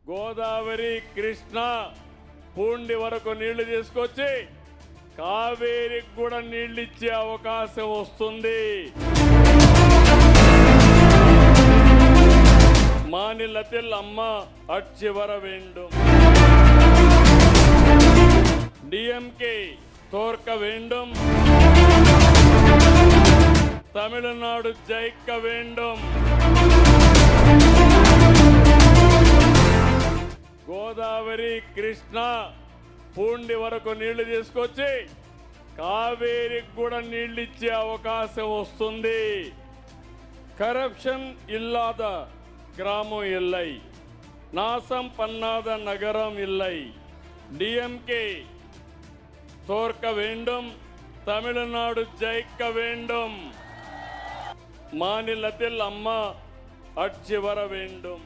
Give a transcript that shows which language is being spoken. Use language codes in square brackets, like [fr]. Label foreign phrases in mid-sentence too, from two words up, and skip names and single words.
[te] గోదావరి కృష్ణ పూండి వరకు నీళ్లు తీసుకొచ్చి కావేరికి కూడా నీళ్లు ఇచ్చే అవకాశం వస్తుంది. [ta] மாநிலத்தில் அம்மா ஆட்சி வர வேண்டும். டிஎம்கே தோற்க வேண்டும். தமிழ்நாடு ஜெயிக்க வேண்டும். [te] గోదావరి కృష్ణ పూండి వరకు నీళ్లు తీసుకొచ్చి కావేరికి కూడా నీళ్లు ఇచ్చే అవకాశం వస్తుంది. [ta] கரப்ஷன் இல்லாத கிராமம் இல்லை, நாசம் பண்ணாத நகரம் இல்லை. டிஎம்கே தோற்க வேண்டும். தமிழ்நாடு ஜெயிக்க வேண்டும். மாநிலத்தில் அம்மா ஆட்சி வர வேண்டும்.